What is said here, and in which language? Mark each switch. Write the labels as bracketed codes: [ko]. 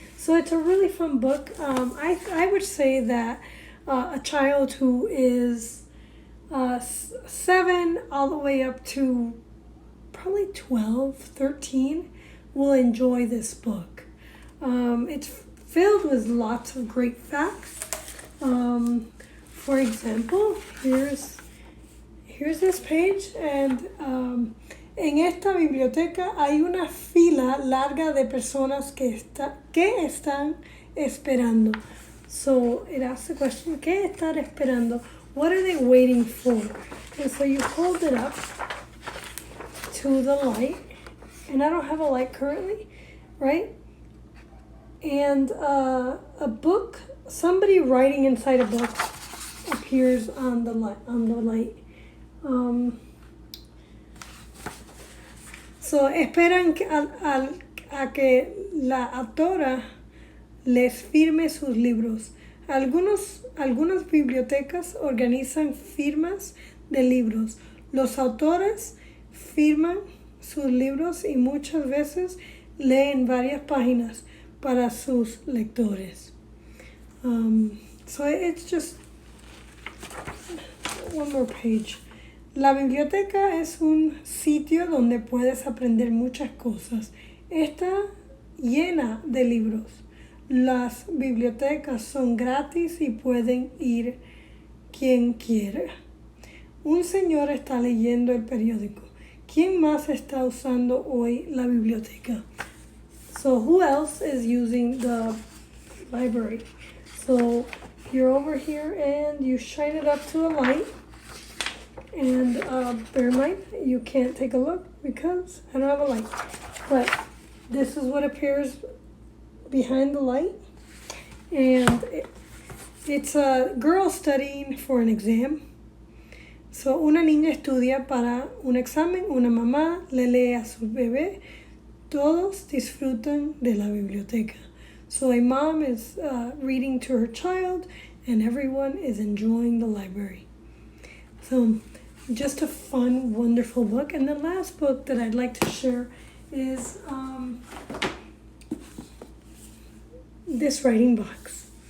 [en] So it's a really fun book. I would say that a child who is 7 all the way up to probably 12, 13 will enjoy this book. It's filled with lots of great facts. For example, here's this page, and [es] en esta biblioteca hay una fila larga de personas que están esperando. [en] So it asks the question, [es] ¿qué están esperando? [en] What are they waiting for? And so you hold it up to the light, and I don't have a light currently, right? And a book, somebody writing inside a book appears on the light. [es] So esperan a que la autora les firme sus libros. Algunas bibliotecas organizan firmas de libros. Los autores firman sus libros y muchas veces leen varias páginas para sus lectores. [en] So it's just one more page. [es] La biblioteca es un sitio donde puedes aprender muchas cosas. Está llena de libros. Las bibliotecas son gratis y pueden ir quien quiera. Un señor está leyendo el periódico. ¿Quién más está usando hoy la biblioteca? [en] So who else is using the library? So you're over here and you shine it up to a light. And bear in mind, you can't take a look because I don't have a light. But this is what appears behind the light. And it's a girl studying for an exam. [es] So una niña estudia para un examen, una mamá le lee a su bebé. Todos disfrutan de la biblioteca. [en] So a mom is reading to her child, and everyone is enjoying the library. So just a fun, wonderful book. And the last book that I'd like to share is this writing box.